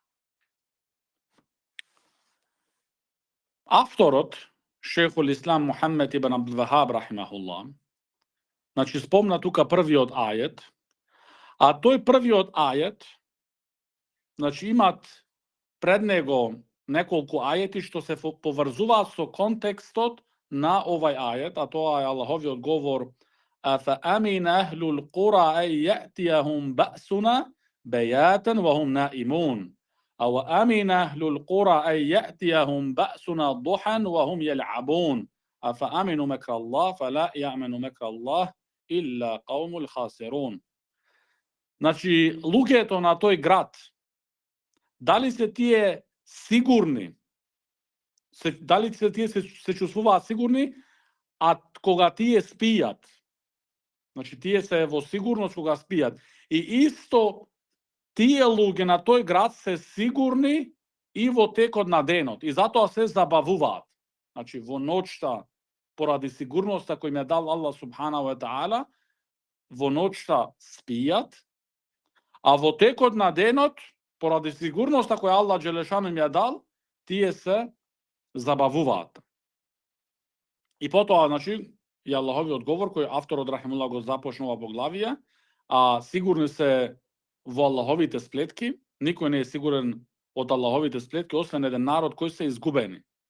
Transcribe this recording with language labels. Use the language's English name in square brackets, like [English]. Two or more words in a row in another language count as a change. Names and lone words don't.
[Macedonian] Авторот, шейхул Ислам Мухаммед ибн Абдул Вахаб рахимахуллах, значи спомна тука првиот ајет, а тој првиот ајет, значи имат пред него неколку ајети што се поврзуваат со контекстот на овај ајет, а тоа е Аллаховиот говор [Arabic] أَفَأَمِنَ أَهْلُ الْقُرَىٰ أَن يَأْتِيَهُم بَأْسُنَا بَيَاتًا وَهُمْ نَائِمُونَ أَوْ أَمِنَ أَهْلُ الْقُرَىٰ أَن يَأْتِيَهُم بَأْسُنَا ضُحًى وَهُمْ يَلْعَبُونَ أَفَأَمِنُوا مَكْرَ اللَّهِ فَلَا يَأْمَنُ مَكْرَ اللَّهِ إِلَّا قَوْمُ الْخَاسِرُونَ. [Macedonian] Значи, луѓето на тој град, дали се тие сигурни, дали се тие се чувствуваат сигурни, а кога тие спијат? Значи, тие се во сигурност кога спијат. И исто тие луѓе на тој град се сигурни и во текот на денот. И затоа се забавуваат. Значи, во ноќта, поради сигурноста кој им е дал Аллах [Arabic] سبحانه وتعالى, [Macedonian] во ноќта спијат, а во текот на денот, поради сигурноста која Аллах Джелешану им ја дал, тие се забавуваат. И потоа, значи, и Аллаховиот говор кој авторот рахимуллах го започнува поглавие, а сигурни се во Аллаховите сплетки, никој не е сигурен од Аллаховите сплетки, освен еден народ кој се изгубени.